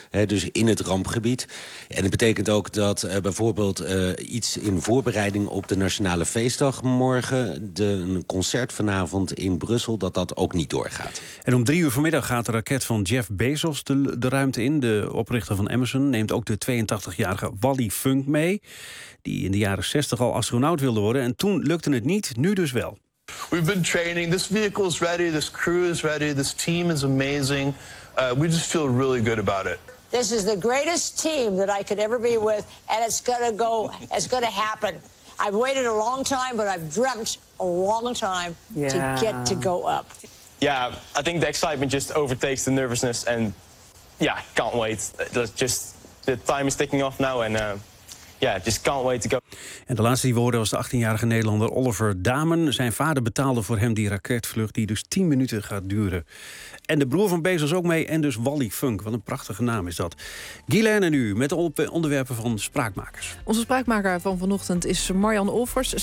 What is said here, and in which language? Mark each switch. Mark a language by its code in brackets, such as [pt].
[nl] Dus in het rampgebied. En het betekent ook dat bijvoorbeeld iets in voorbereiding op de Nationale Feestdag morgen, een concert vanavond in Brussel, dat ook niet doorgaat. En om 3:00 vanmiddag gaat de raket van Jeff Bezos de ruimte in. De oprichter van Amazon neemt ook de 82-jarige Wally Funk mee, die in de jaren 60 al astronaut wilde worden. En toen lukte het niet, nu dus wel. [en] We've been training. This vehicle is ready. This crew is ready. This team is amazing. We just feel really good about it. This is the greatest team that I could ever be with, and it's gonna happen. I've waited a long time, but I've dreamt a long time to get to go up. Yeah, I think the excitement just overtakes the nervousness, and yeah, can't wait. Just the time is ticking off now, and just can't wait to go. [nl] En de laatste die we hoorden was de 18-jarige Nederlander Oliver Damen. Zijn vader betaalde voor hem die raketvlucht die dus 10 minuten gaat duren. En de broer van Bezos ook mee, en dus Wally Funk. Wat een prachtige naam is dat. Guylaine en u, met de onderwerpen van Spraakmakers. Onze spraakmaker van vanochtend is Marjan Olfers.